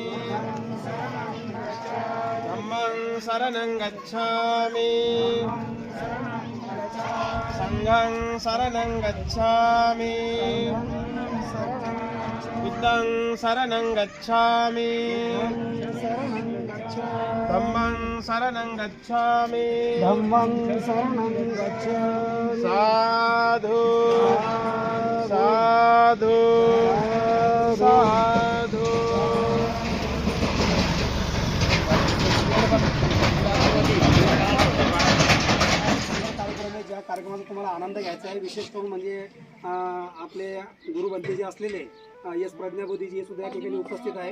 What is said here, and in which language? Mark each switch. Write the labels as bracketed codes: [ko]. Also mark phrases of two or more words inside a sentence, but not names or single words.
[pi] धम्मं शरणं गच्छामि संघं शरणं गच्छामि बुद्धं शरणं गच्छामि धम्मं शरणं गच्छामि धम्मं शरणं गच्छामि साधु साधु साधु. [mr] ज्या कार्यक्रमाचा तुम्हाला आनंद घ्यायचा आहे विशेष करून म्हणजे आपले गुरुबंधू जे असलेले एस प्रज्ञाबोधी हे सुद्धा या ठिकाणी उपस्थित आहे.